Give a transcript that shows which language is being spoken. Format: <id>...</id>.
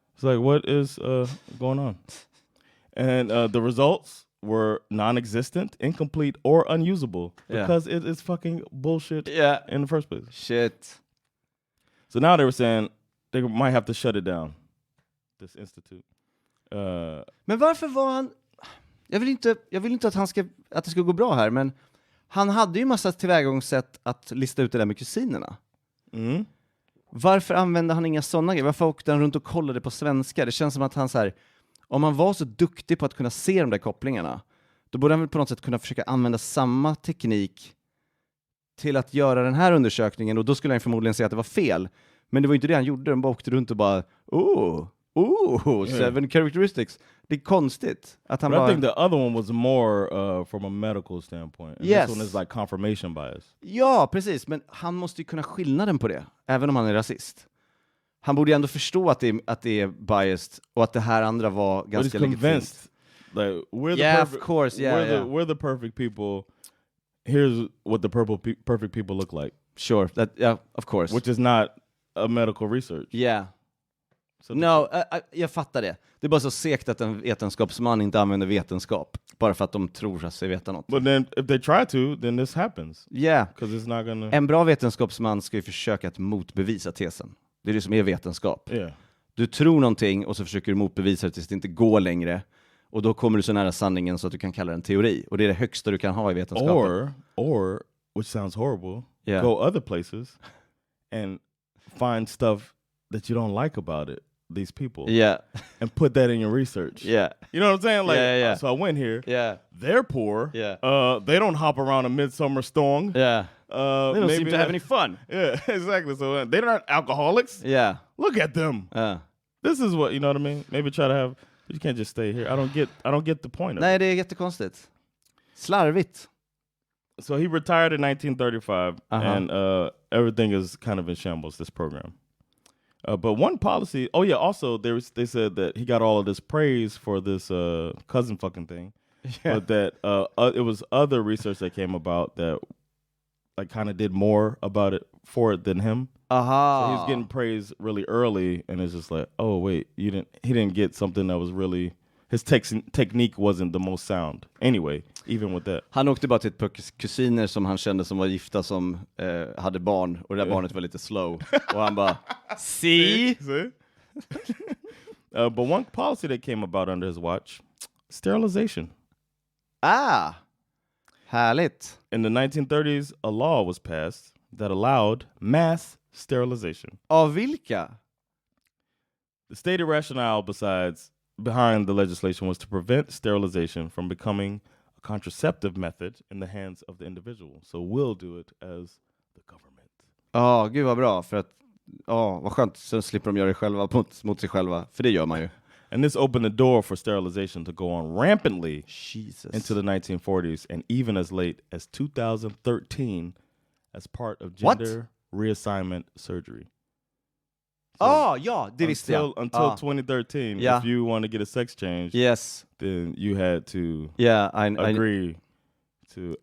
<en>It's like, what is going on? And the results were non-existent, incomplete, or unusable because it is fucking bullshit in the first place. Shit. So now they were saying they might have to shut it down, this institute.</en> <sv>Men varför var han... Jag vill inte att det ska gå bra här, men han hade ju massa tillvägagångssätt att lista ut det där med kusinerna. Mm. Varför använde han inga sådana grejer? Varför åkte han runt och kollade på svenska? Det känns som att han så här, om han var så duktig på att kunna se de där kopplingarna, då borde han väl på något sätt kunna försöka använda samma teknik till att göra den här undersökningen, och då skulle han förmodligen säga att det var fel. Men det var ju inte det han gjorde. Han bara åkte runt och bara,</sv> <en>7 characteristics.</en> <sv>Det är konstigt att han</sv> <en>I think the other one was more from a medical standpoint. And this one is like confirmation bias.</en> <sv>Ja, precis. Men han måste ju kunna skillnaden på det, även om han är rasist. Han borde ju ändå förstå att det är biased och att det här andra var ganska legitimt.</sv> <en>Like, we're the perfect people. Here's what the perfect people look like. Sure, of course. Which is not a medical research. Yeah. So</en> <sv>jag fattar det. Det är bara så segt att en vetenskapsman inte använder vetenskap bara för att de tror sig veta något.</sv> <en>But then if they try to, then this happens. Yeah. Because it's not gonna...</en> <sv>En bra vetenskapsman ska ju försöka att motbevisa tesen. Det är det som är vetenskap.</sv> <en>Yeah.</en> <sv>Du tror någonting och så försöker du motbevisa det tills det inte går längre. Och då kommer du så nära sanningen så att du kan kalla det en teori. Och det är det högsta du kan ha i vetenskapen.</sv> <en>Or which sounds horrible, go other places and find stuff that you don't like about it. These people, and put that in your research. You know what I'm saying? Like, so I went here. They're poor. They don't hop around a midsummer storm. They don't seem to have any fun. Exactly. So they're not alcoholics. Look at them. This is what, you know what I mean? Maybe try to have. You can't just stay here. I don't get the point of it.</en> <sv>Nej, det är jättekonstigt. Slarvigt.</sv> <en>So he retired in 1935, and everything is kind of in shambles. This program. But one policy, also they said that he got all of this praise for this cousin fucking thing, but that it was other research that came about that like kind of did more about it for it than him. So he's getting praise really early, and it's just like, oh wait, he didn't get something that was really, his technique wasn't the most sound. Anyway, even with that.</en> <sv>Han åkte bara till ett par kusiner som han kände som var gifta som hade barn, och det där barnet var lite slow. Och han bara,</sv> <en>see? But one policy that came about under his watch, sterilization.</en> <sv>Härligt.</sv> <en>In the 1930s, a law was passed that allowed mass sterilization.</en> <sv>Av vilka?</sv> <en>The stated rationale besides behind the legislation was to prevent sterilization from becoming a contraceptive method in the hands of the individual. So we'll do it as the government.</en> <sv>Ja, gud vad bra. För att, vad skönt. Så slipper de göra det själva mot sig själva. För det gör man ju.</sv> <en>And this opened the door for sterilization to go on rampantly into the 1940s and even as late as 2013 as part of gender reassignment surgery.</en> <sv>So ja, det visste jag.</sv> <en>Until 2013, if you want to get a sex change, then you had to agree to.</en>